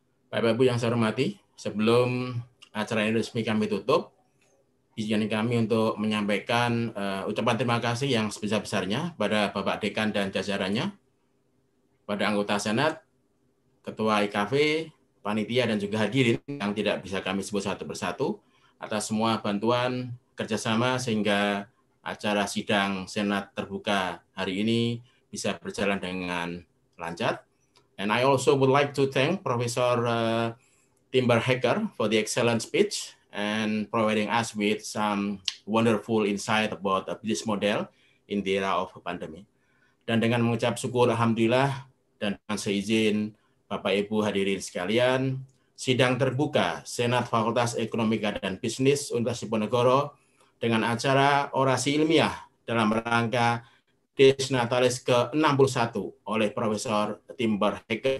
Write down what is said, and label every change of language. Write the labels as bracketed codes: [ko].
[id] Bapak Ibu yang saya hormati, sebelum acara ini resmi kami tutup, izinkan kami untuk menyampaikan ucapan terima kasih yang sebesar-besarnya pada Bapak Dekan dan jajarannya, pada anggota Senat, Ketua IKV, Panitia, dan juga hadirin yang tidak bisa kami sebut satu persatu, atas semua bantuan kerjasama sehingga acara sidang Senat Terbuka hari ini bisa berjalan dengan lancar. [en] And I also would like to thank Professor Timber Hacker for the excellent speech and providing us with some wonderful insight about the business model in the era of pandemic. [id] Dan dengan mengucap syukur alhamdulillah dan dengan seizin Bapak Ibu hadirin sekalian, sidang terbuka Senat Fakultas Ekonomika dan Bisnis Universitas Diponegoro dengan acara orasi ilmiah dalam rangka Natalis ke-61 oleh Profesor Timber Hacker.